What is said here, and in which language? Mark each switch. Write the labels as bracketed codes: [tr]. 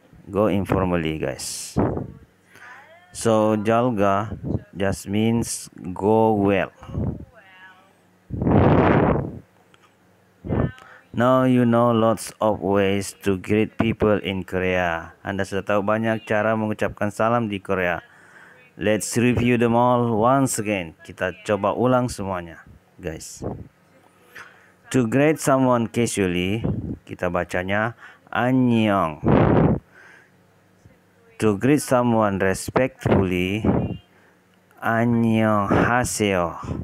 [en] Go informally guys. So [ko] 잘 가 [en] just means go well. Now you know lots of ways to greet people in Korea. [id] Anda sudah tahu banyak cara mengucapkan salam di Korea. [en] Let's review them all once again. [id] Kita coba ulang semuanya, guys. [en] To greet someone casually, [id] kita bacanya [en] 안녕. To greet someone respectfully, 안녕하세요.